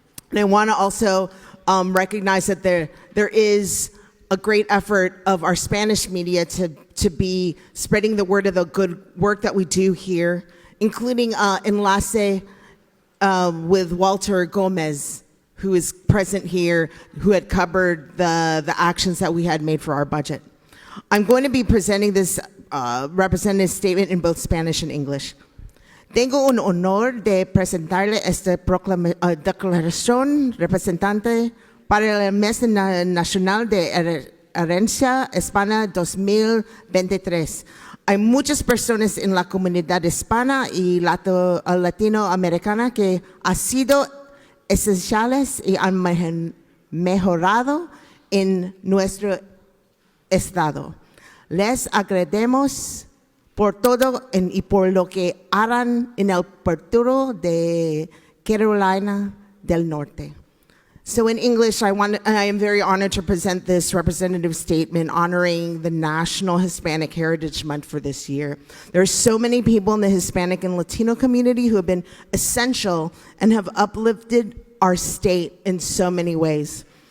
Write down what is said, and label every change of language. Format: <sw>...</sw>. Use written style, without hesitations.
<en>And I want to also recognize that there is a great effort of our Spanish media to be spreading the word of the good work that we do here, including Enlace with Walter Gomez, who is present here, who had covered the actions that we had made for our budget. I'm going to be presenting this representative statement in both Spanish and English.</en> <es>Tengo un honor de presentarle esta declaración representante para el Mes Nacional de Herencia Hispana 2023. Hay muchas personas en la comunidad hispana y latinoamericana que han sido esenciales y han mejorado en nuestro estado. Les agradecemos por todo y por lo que harán en el futuro de Carolina del Norte.</es> <en>So in English, I am very honored to present this representative statement honoring the National Hispanic Heritage Month for this year. There are so many people in the Hispanic and Latino community who have been essential and have uplifted our state in so many ways.</en>